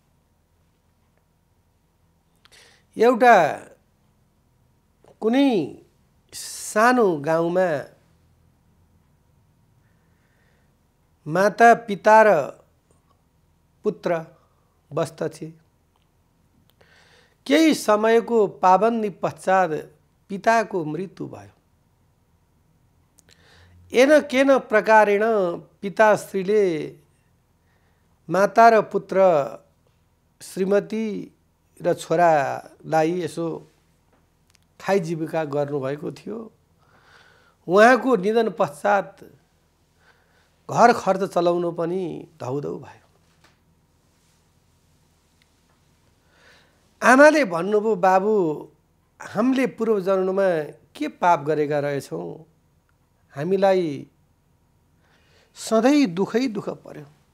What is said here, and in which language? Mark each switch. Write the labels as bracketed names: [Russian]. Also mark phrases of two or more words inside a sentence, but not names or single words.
[Nepali] एउटा कुनै सानो गाउँमा माता पिता र पुत्र बस्दथे। केही समयको पाबन्दी पश्चात पिताको मृत्यु भयो। [Sanskrit] येन केन प्रकारेण [Nepali] पिताश्रीले माता र पुत्र, श्रीमती र छोरालाई यसो खाइ जीविका गर्नुभएको थियो। उहाँको निधन पश्चात घर खर्च चलाउनु पनि धौधौ भयो। आमाले भन्नुभयो, बाबु हामीले पूर्व जन्ममा के पाप गरेका रहेछौँ, हामीलाई सधैँ दुखै दुःख पर्यो।